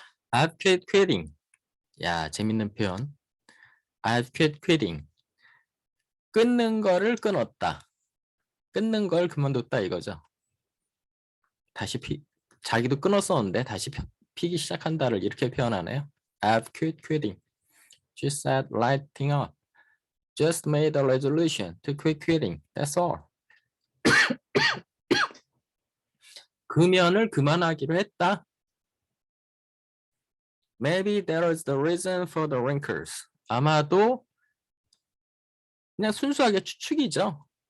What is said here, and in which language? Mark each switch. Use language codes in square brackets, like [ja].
[en] I've quit quitting. [ko] 야, 재밌는 표현. [en] I've quit quitting. [ko] 끊는 거를 끊었다. 끊는 걸 그만뒀다 이거죠. 다시 자기도 끊었었는데 다시 피기 시작한다를 이렇게 표현하네요. [en] I've quit quitting. She said, lighting up. Just made a resolution to quit quitting. That's all. [ko] 금연을 그만하기로 했다. [en] Maybe that is the reason for the wrinkles. [ko] 아마도 그냥 순수하게 추측이죠.